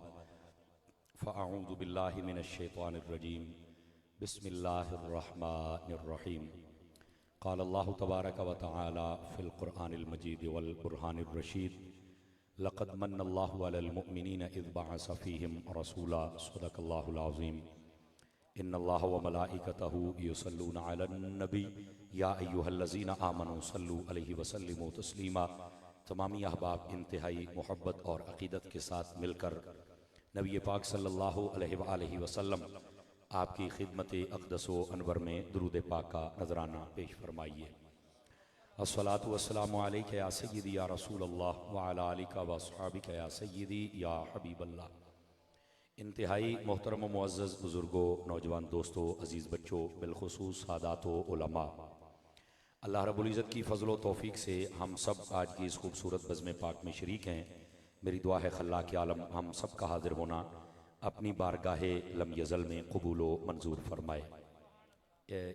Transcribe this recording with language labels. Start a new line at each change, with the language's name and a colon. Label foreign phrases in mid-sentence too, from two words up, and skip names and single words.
Arabic: فأعوذ بالله من الشيطان الرجيم بسم الله الرحمن الرحيم قال الله تبارك وتعالى في القرآن المجيد والبرهان الرشيد لقد من الله على المؤمنين إذ بعث فيهم رسولا صدق الله العظيم إن الله وملائكته يصلون على النبي يا أيها الذين آمنوا صلوا عليه وسلموا تسليما.
Hindi: तमामी अहबाब इंतहाई मोहब्बत और अक़ीदत के साथ मिलकर नबी पाक
Arabic: صلى الله عليه وسلم
Hindi: आपकी खिदमत अक़दस व अनवर में दुरूद पाक का नजराना पेश फरमाइए।
Arabic: الصلاة والسلام عليك يا سيدي يا رسول الله وعلى آلك وأصحابك يا سيدي يا حبيب الله.
Hindi: इंतहाई मोहतरम व मुअज़्ज़ज़ बुज़ुर्गों, नौजवान दोस्तों, अज़ीज़ बच्चों, बिलखुसूस सादातो उलमा, अल्लाह
Arabic: رب العزة
Hindi: की फ़ज़ल व तौफ़ीक़ से हम सब आज की इस खूबसूरत बज़्म पाक में शरीक हैं। मेरी दुआ है ख़ल्लाक़ आलम हम सब का हाज़िर होना अपनी बारगाहे
Arabic: لم يزل
Hindi: में कबूल व मंजूर फरमाए।